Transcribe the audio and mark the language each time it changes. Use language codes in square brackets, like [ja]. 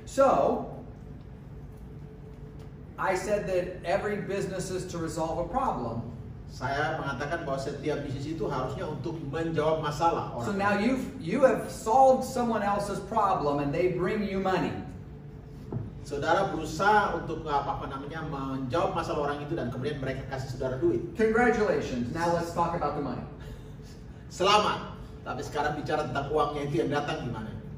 [en] So, I said that every business is to resolve a problem. [id] Saya mengatakan bahwa setiap bisnis itu harusnya untuk menjawab masalah orang. [en] So now you have solved someone else's problem and they bring you money. [id] Saudara berusaha untuk menjawab masalah orang itu dan kemudian mereka kasih saudara duit. [en] Congratulations. Now let's talk about the money. [id] Selamat. Tapi sekarang bicara tentang uangnya itu yang datang gimana?